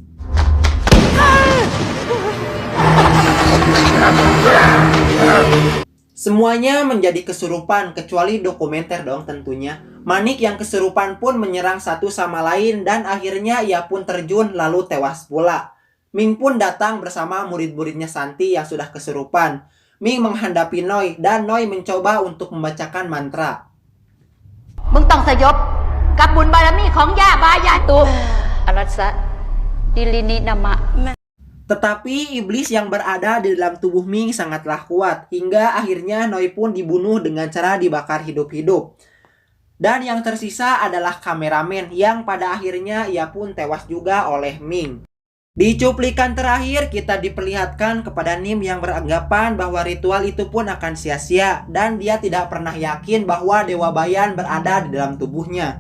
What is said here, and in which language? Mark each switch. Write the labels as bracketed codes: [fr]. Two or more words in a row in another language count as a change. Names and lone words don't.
[id] Semuanya menjadi kesurupan kecuali dokumenter dong tentunya. Manik yang kesurupan pun menyerang satu sama lain dan akhirnya ia pun terjun lalu tewas pula. Ming pun datang bersama murid-muridnya Santi yang sudah kesurupan. Ming menghadapi Noi dan Noi mencoba untuk membacakan mantra. [th] มึงต้องสยบกับบุญบารมีของย่าบายายตุอรัสสะดิลินินามะ [id] Tetapi iblis yang berada di dalam tubuh Ming sangatlah kuat hingga akhirnya Noi pun dibunuh dengan cara dibakar hidup-hidup. Dan yang tersisa adalah kameramen yang pada akhirnya ia pun tewas juga oleh Ming. Di cuplikan terakhir kita diperlihatkan kepada Nim yang beranggapan bahwa ritual itu pun akan sia-sia dan dia tidak pernah yakin bahwa Dewa Bayan berada di dalam tubuhnya.